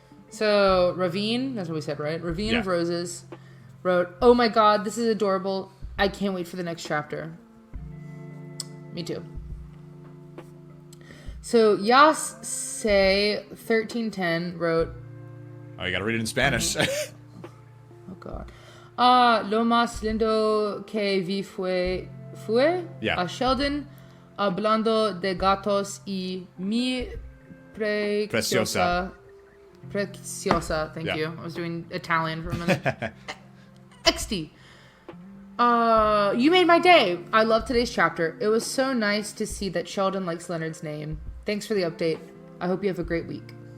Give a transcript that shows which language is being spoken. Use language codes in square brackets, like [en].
[en] So Ravine, that's what we said, right? Ravine of Roses wrote, "Oh my god, this is adorable. I can't wait for the next chapter." Me too. So Yas Say 1310 wrote, Oh, you gotta read it in Spanish. oh god, [es] lo más lindo que vi fue [en] Yeah. [es] a Sheldon hablando de gatos y mi Preciosa. Preciosa, [en] thank Yeah. you. I was doing Italian for a minute. XD. You made my day. I love today's chapter. It was so nice to see that Sheldon likes Leonard's name. Thanks for the update. I hope you have a great week.